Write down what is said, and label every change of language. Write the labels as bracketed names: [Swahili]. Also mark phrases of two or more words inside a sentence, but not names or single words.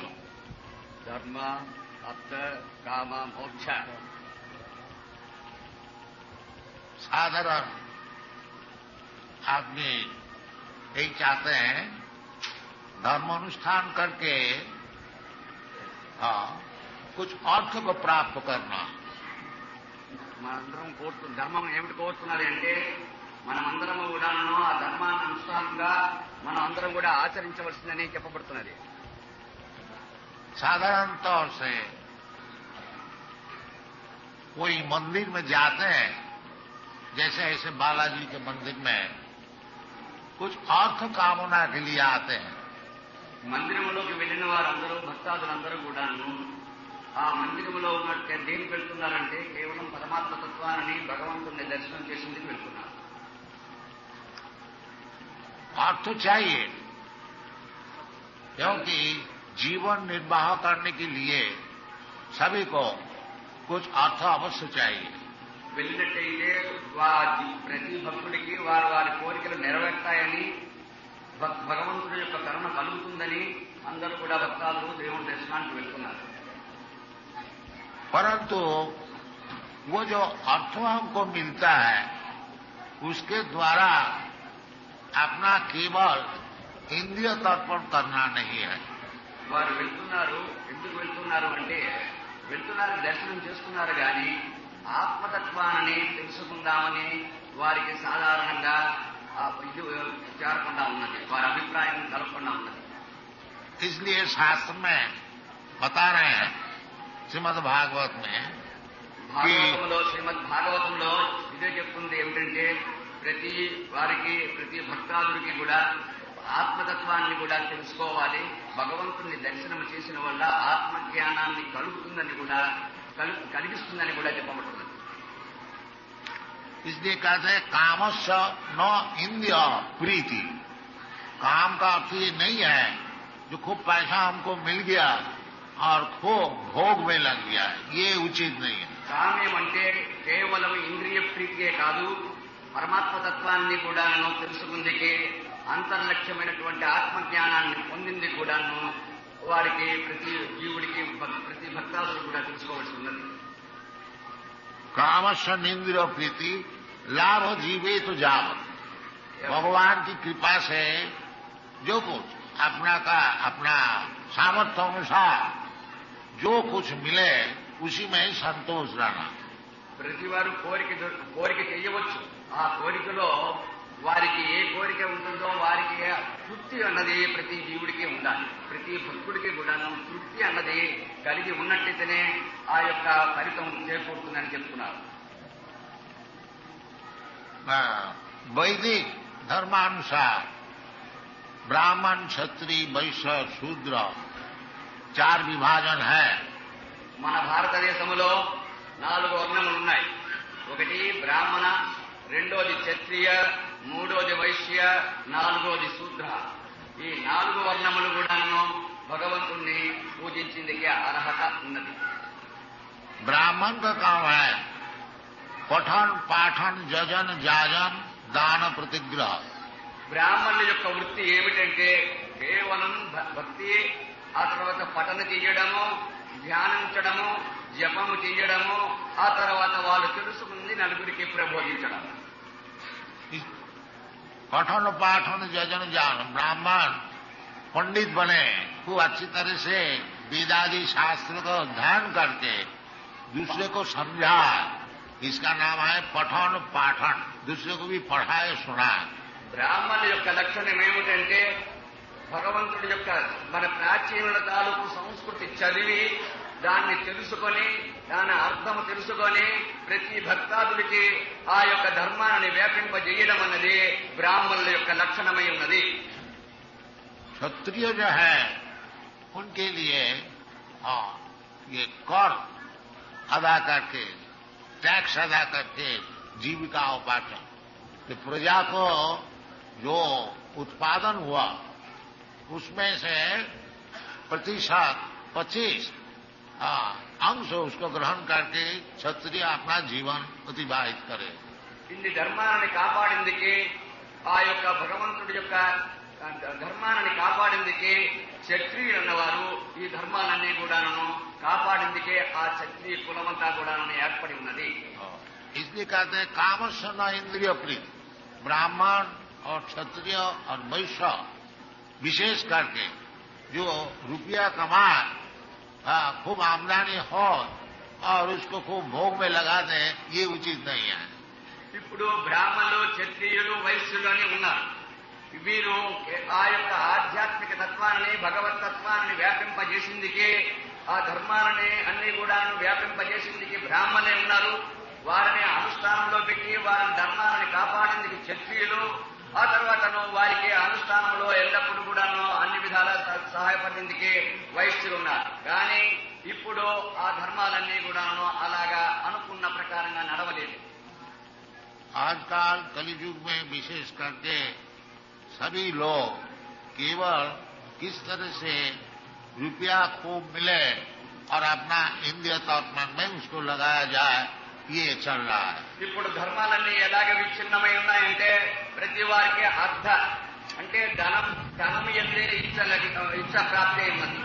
[Hindi] धर्म, अर्थ, काम, मोक्ष साधारण आदमी यही चाहते हैं, धर्म अनुष्ठान करके कुछ अर्थ को प्राप्त करना। [Telugu] మనందరం ధర్మం ఏమిటి కోరుతున్నది అంటే మనమందరము కూడాను ఆ ధర్మాన్ని అనుష్ఠానంగా మనం అందరం కూడా ఆచరించవలసిందని చెప్పబడుతున్నది। [Hindi] साधारण तौर से कोई मंदिर में जाते हैं, जैसे ऐसे बालाजी के मंदिर में कुछ अर्थ कामना के लिए आते हैं। [Telugu] మందిరంలోకి వెళ్ళిన వారందరూ భక్తాదులందరూ కూడాను ఆ మందిరంలో ఉన్నట్టు దేనికి వెళ్తున్నారంటే కేవలం పరమాత్మ తత్వాన్ని భగవంతుని దర్శనం చేసేందుకు వెళ్తున్నారు। [Hindi] अर्थ चाहिए, क्योंकि जीवन निर्वाह करने के लिए सभी को कुछ अर्थ अवश्य चाहिए। [Telugu] వెళ్ళినట్టయితే ప్రతి భక్తుడికి వారి వారి కోరికలు నెరవేర్తాయని, భగవంతుడి యొక్క కరుణ కలుగుతుందని అందరూ కూడా భక్తాదులు దేవుని దర్శనానికి వెళ్తున్నారు। [Hindi] परंतु वो जो अर्थ हमको मिलता है उसके द्वारा अपना केवल इंद्रिय तर्पण करना नहीं है। [Telugu] వారు వెళ్తున్నారు, ఎందుకు వెళ్తున్నారు అంటే వెళ్తున్నారు దర్శనం చేసుకున్నారు కానీ ఆత్మతత్వాన్ని తెలుసుకుందామని వారికి సాధారణంగా ఇది చేరకుండా ఉన్నది, వారి అభిప్రాయం కలగకుండా ఉన్నది। [Hindi] इसलिए शास्त्र में बता रहे हैं श्रीमद् भागवत में, [Telugu] భాగవతంలో శ్రీమద్ భాగవతంలో ఇదే చెప్తుంది ఏమిటంటే ప్రతి వారికి ప్రతి భక్తాదుడికి కూడా ఆత్మతత్వాన్ని కూడా తెలుసుకోవాలి. భగవంతుని దర్శనం చేసిన వల్ల ఆత్మజ్ఞానాన్ని కలుగుతుందని కూడా కలిగిస్తుందని కూడా చెప్పబడుతున్నది. [Hindi] इसलिए कहते हैं [Sanskrit] कामस्य न इंद्रिय प्रीति. [Hindi] काम का अर्थ ये नहीं है जो खूब पैसा हमको मिल गया और खूब भोग में लग गया, ये उचित नहीं है. [Telugu] కామ్యం అంటే కేవలం ఇంద్రియ ప్రీతియే కాదు, పరమాత్మతత్వాన్ని కూడాను తెలుసుకుందికి అంతర్లక్ష్యమైనటువంటి ఆత్మజ్ఞానాన్ని పొందింది కూడాను వారికి ప్రతి జీవుడికి ప్రతి భక్తాదులు కూడా తెలుసుకోవాల్సి ఉన్నది. [Sanskrit] कामस्य इंद्रिय प्रीति लाभ जीवे तो जावत. [Hindi] भगवान की कृपा से जो कुछ अपना सामर्थ्य अनुसार जो कुछ मिले उसी में ही संतोष रहना. [Telugu] ప్రతి వారు కోరిక చేయవచ్చు. ఆ కోరికలో వారికి ఏ కోరిక ఉంటుందో వారికి తృప్తి అన్నది ప్రతి జీవుడికి ఉండాలి. ప్రతి భక్తుడికి కూడా తృప్తి అన్నది కలిగి ఉన్నట్టయితేనే ఆ యొక్క ఫలితం చేకూరుతుందని చెప్తున్నారు. [Hindi] वैदिक धर्मानुसार ब्राह्मण क्षत्रिय वैश्य शूद्र 4 विभाजन है. [Telugu] మన భారతదేశంలో 4 వర్ణములు ఉన్నాయి. ఒకటి బ్రాహ్మణ, రెండోది క్షత్రియ, మూడోది వైశ్య, నాలుగోది శూద్ర. ఈ 4 వర్ణములు కూడాను భగవంతుణ్ణి పూజించేందుకు అర్హత ఉన్నది. [Hindi] ब्राह्मण का काम है पठन पाठन जजन जाजन दान प्रतिग्रह. [Telugu] బ్రాహ్మణుల యొక్క వృత్తి ఏమిటంటే కేవలం భక్తి, ఆ తర్వాత పఠన చేయడము, ధ్యానించడము, జపము చేయడము, ఆ తర్వాత వాళ్ళు తెలుసుకుంది నలుగురికి ప్రబోధించడం. [Hindi] पठन पाठन जजन जान. ब्राह्मण पंडित बने, खूब अच्छी तरह से वेदादि शास्त्र को ध्यान करके दूसरे को समझा, इसका नाम है पठन पाठन. दूसरे को भी पढ़ाए सुनाए. [Telugu] బ్రాహ్మణుల యొక్క లక్షణం ఏమిటంటే భగవంతుడి యొక్క మన ప్రాచీనుల తాలూకు సంస్కృతి చదివి దాన్ని తెలుసుకొని దాని అర్థం తెలుసుకొని ప్రతి భక్తాదుడికి ఆ యొక్క ధర్మాన్ని వ్యాపింపజేయడం అన్నది బ్రాహ్మణుల యొక్క లక్షణమై ఉన్నది. [Hindi] क्षत्रिय जो है उनके लिए ये कर अदा करके, टैक्स अदा करके जीविका उपार्जन. तो प्रजा को जो उत्पादन हुआ उसमें से प्रतिशत 25 अंश उसको ग्रहण करके क्षत्रिय अपना जीवन अतिबाहित करे. [Telugu] ఇన్ని ధర్మాన్ని కాపాడిందికి ఆ యొక్క భగవంతుడి యొక్క ధర్మాన్ని కాపాడిందికి క్షత్రియులు అన్నవారు ఈ ధర్మాలన్నీ కూడాను కాపాడిందికే ఆ క్షత్రియ కులమంతా కూడాను ఏర్పడి ఉన్నది. [Hindi] इसलिए कहते हैं [Sanskrit] कामस्य न इंद्रिय प्रीति. [Hindi] ब्राह्मण और क्षत्रिय और वैश्य विशेष करके जो रुपया कमाए, खूब आमदनी हो और उसको खूब भोग में लगा दे, ये उचित नहीं है. [Telugu] ఇప్పుడు బ్రాహ్మణులు, క్షత్రియులు, వైశ్యులు అని ఉన్నారు. వీరు ఆ యొక్క ఆధ్యాత్మిక తత్వాన్ని, భగవత్ తత్వాన్ని వ్యాపింపజేసిందికి, ఆ ధర్మాలని అన్ని కూడా వ్యాపింపజేసిందికి బ్రాహ్మణులే ఉన్నారు. వారిని అనుష్ఠానంలో పెట్టి వారి ధర్మాలను కాపాడేందుకు క్షత్రియులు, ఆ తర్వాతను వారికి అనుష్ఠానంలో ఎల్లప్పుడూ కూడాను అన్ని విధాల సహాయపడేందుకు వైశ్యులు ఉన్నారు. కానీ ఇప్పుడు ఆ ధర్మాలన్నీ కూడాను అలాగా అనుకున్న ప్రకారంగా నడవలేదు. [Hindi] आजकल कलियुग में विशेष करके सभी लोग केवल किस तरह से रुपया खूब मिले और अपना इंद्रिय तत्व में उसको लगाया जाए, ये चल रहा है. [Telugu] ఇప్పుడు ధర్మాలన్నీ ఎలాగ విచ్ఛిన్నమై ఉన్నాయంటే ప్రతి వారికి అంటే ధనం ఎందే ఇచ్చ ప్రాప్తి ఉన్నది.